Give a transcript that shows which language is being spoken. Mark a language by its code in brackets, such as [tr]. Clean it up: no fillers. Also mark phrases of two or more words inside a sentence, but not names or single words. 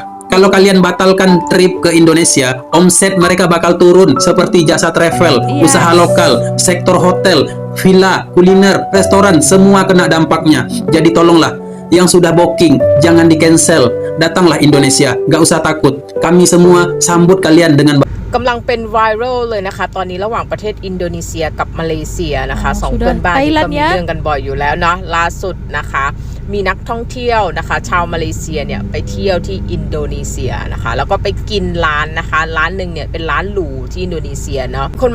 [id] Kalau kalian batalkan trip ke Indonesia, omset mereka bakal turun seperti jasa travel, usaha lokal, sektor hotel, villa, kuliner, restoran, semua kena dampaknya. Jadi tolonglah, yang sudah booking, jangan di cancel. Datanglah Indonesia, gak usah takut. Kami semua sambut kalian dengan baik. [th] กำลังเป็นไวรัลเลยนะคะตอนนี้ระหว่างประเทศอินโดนีเซียกับมาเลเซียนะคะสอง [id] sudah [th] เพื่อนบ้านนี่ก็ Thailand มี [id] ya [th] เรื่องกันบ่อยอยู่แล้วเนาะล่าสุดนะคะมีนักท่องเที่ยวนะคะชาวมาเลเซียเนี่ยไปเที่ยวที่อินโดนีเซียนะคะแล้วก็ไปกินร้านนะคะร้านหนึ่งเนี่ยเป็นร้านหรูที่อินโดนีเซียเนาะคนมา